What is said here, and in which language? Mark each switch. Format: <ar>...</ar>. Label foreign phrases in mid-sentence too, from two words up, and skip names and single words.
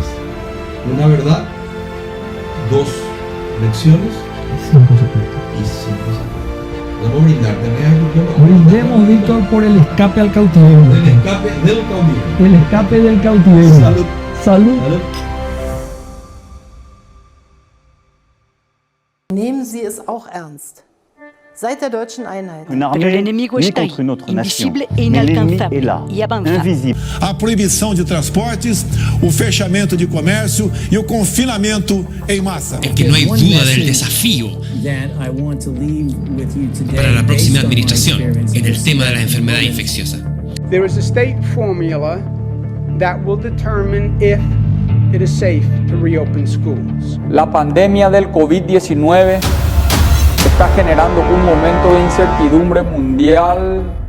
<es>Una verdad, 2 lecciones y 5 secretos. Y 5 secretos. Vamos a brindar. Brindemos, Víctor, por el escape al cautiverio. El escape del cautiverio. El escape del cautiverio. Salud. Salud. Salud.</es> <de>Nehmen Sie es auch ernst. Seit der deutschen Einheit.</de> <es>Pero el enemigo está ahí, invisible e inalcanzable, y avanza.</es> <pt>A proibição de transportes, o fechamento de comércio e o confinamento em massa.</pt> <es>Es que no hay duda del desafío para la próxima administración en el tema de la enfermedad infecciosa.</es> <en>There is a state formula that will determine if it is safe to reopen schools.</en> <es>La pandemia del COVID-19 está generando un momento de incertidumbre mundial.</es>